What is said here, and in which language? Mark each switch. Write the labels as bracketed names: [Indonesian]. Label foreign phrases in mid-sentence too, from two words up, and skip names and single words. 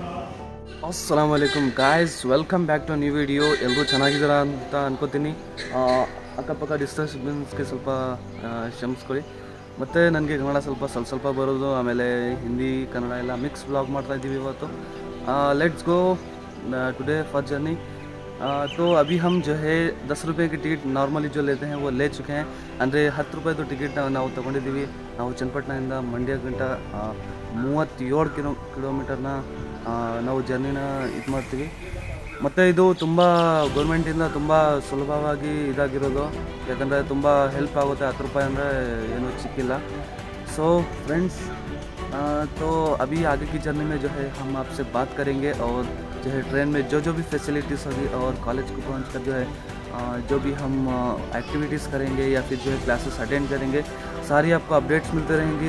[Arabic] السلام عليكم [English] guys, welcome back to new video. [Kannada] ಎಲ್ಲರೂ ಚೆನ್ನಾಗಿದ್ದೀರಾ ಅಂತ ಅನ್ಕೋತೀನಿ. ಅಕ್ಕಪಕ್ಕ ಡಿಸ್ಟರ್ಬೆನ್ಸ್ಗೆ ಸ್ವಲ್ಪ ಕ್ಷಮಿಸ್ಕೊಳ್ಳಿ. ಮತ್ತು ನನಗೆ ಕನ್ನಡ ಸ್ವಲ್ಪ ಬರೋದು, ಆಮೇಲೆ ಹಿಂದಿ ಕನ್ನಡ ಎಲ್ಲ [English] mix vlog [Kannada] ಮಾಡ್ತಾಯಿದ್ದೀವಿ ಇವತ್ತು. [English] let's go today for journey. [Hindi] तो अभी हम जो है 10 रुपये की टिकट नॉर्मली जो लेते हैं वो ले चुके हैं. [Kannada] ಅಂದರೆ 10 ರೂಪಾಯಿದು ಟಿಕೆಟ್ ನಾವು ತೊಗೊಂಡಿದ್ದೀವಿ. ನಾವು ಚನ್ನಪಟ್ಟಣದಿಂದ ಮಂಡ್ಯ ಗಂಟ 37 ಕಿಲೋಮೀಟರ್ನ ನಾವು ಜರ್ನಿನ ಇದು ಮಾಡ್ತೀವಿ. ಮತ್ತು ಇದು ತುಂಬ ಗೌರ್ಮೆಂಟಿಂದ ತುಂಬ ಸುಲಭವಾಗಿ ಇದಾಗಿರೋದು, ಯಾಕಂದರೆ ತುಂಬ ಹೆಲ್ಪ್ ಆಗುತ್ತೆ. 10 ರೂಪಾಯಿ ಅಂದರೆ ಏನೂ ಚಿಕ್ಕಿಲ್ಲ. [English] so friends, [Hindi] तो अभी आगे की जर्नी में जो है हम आपसे बात करेंगे, और जो है ट्रेन में जो भी फैसिलिटीज़ होगी और कॉलेज को पहुँच कर जो है जो भी हम एक्टिविटीज़ करेंगे या फिर जो है क्लासेस अटेंड करेंगे, सारी आपको अपडेट्स मिलते रहेंगे.